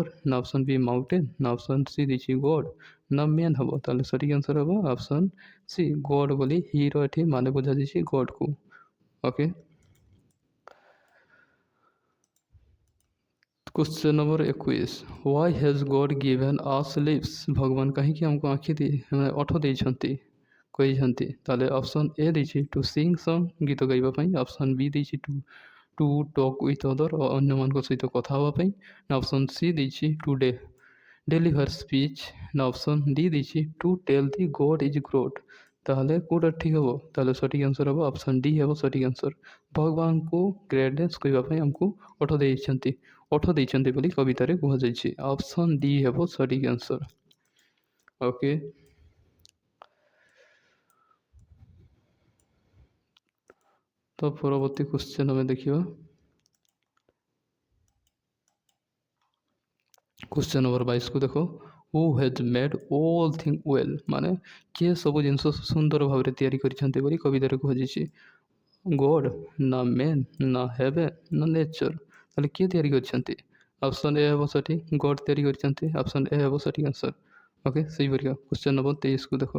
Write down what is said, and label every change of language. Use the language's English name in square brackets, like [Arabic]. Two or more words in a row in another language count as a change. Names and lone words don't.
[Odia] ନା [English] option B mountain. [Odia] ନା [English] option C [Odia] ଦେଇଛି ଗଡ଼୍। ନା ମ୍ୟାନ୍ ହେବ। ତାହେଲେ ସଠିକ୍ ଆନ୍ସର୍ ହେବ [English] option C God [Odia] ବୋଲି ହିର ଏଠି ମାନେ ବୁଝାଯାଇଛି ଗଡ଼୍କୁ। ଓକେ, [Hindi] क्वेश्चन नंबर 21। [English] Why has God given us lips? [Odia] ଭଗବାନ କାହିଁକି ଆମକୁ ଆଖି ଓଠ ଦେଇଛନ୍ତି କହିଛନ୍ତି? ତାହେଲେ [English] option A [Odia] ଦେଇଛି [English] to sing song, [Odia] ଗୀତ ଗାଇବା ପାଇଁ। [English] option B [Odia] ଦେଇଛି [English] to talk with other, [Odia] ଅନ୍ୟମାନଙ୍କ ସହିତ କଥା ହେବା ପାଇଁ। ନା [English] option C [Odia] ଦେଇଛି [English] to deliver speech. [Odia] ନା [English] option D [Odia] ଦେଇଛି [English] to tell the God is great. [Odia] ତାହେଲେ କେଉଁଟା ଠିକ୍ ହେବ? ତାହେଲେ ସଠିକ୍ ଆନ୍ସର୍ ହେବ [English] option D [Odia] ହେବ ସଠିକ୍ ଆନ୍ସର୍। ଭଗବାନଙ୍କୁ ଗ୍ରେଟନେସ୍ କହିବା ପାଇଁ ଆମକୁ ଓଠ ଦେଇଛନ୍ତି ବୋଲି କବିତାରେ କୁହାଯାଇଛି। [English] option D [Odia] ହେବ ସଠିକ୍ ଆନ୍ସର୍। ଓକେ, ତ ପରବର୍ତ୍ତୀ କ୍ୱେଶ୍ଚନ୍ ଆମେ ଦେଖିବା। [Hindi] क्वेश्चन नंबर 22 को देखो। [English] who has made all thing well [Odia] ମାନେ କିଏ ସବୁ ଜିନିଷ ସୁନ୍ଦର ଭାବରେ ତିଆରି କରିଛନ୍ତି ବୋଲି କବିତାରେ କୁହାଯାଇଛି। ଗଡ଼୍ ନା ମେନ୍ ନା ହେଭେନ୍ ନା ନେଚର୍, ତାହେଲେ କିଏ ତିଆରି କରିଛନ୍ତି? [English] option A [Odia] ହେବ ସଠିକ୍, ଗଡ଼୍ ତିଆରି କରିଛନ୍ତି। [English] option A [Odia] ହେବ ସଠିକ୍ ଆନ୍ସର୍। ଓକେ, ସେଇପରିକା [English] question number [Odia] 23କୁ ଦେଖ।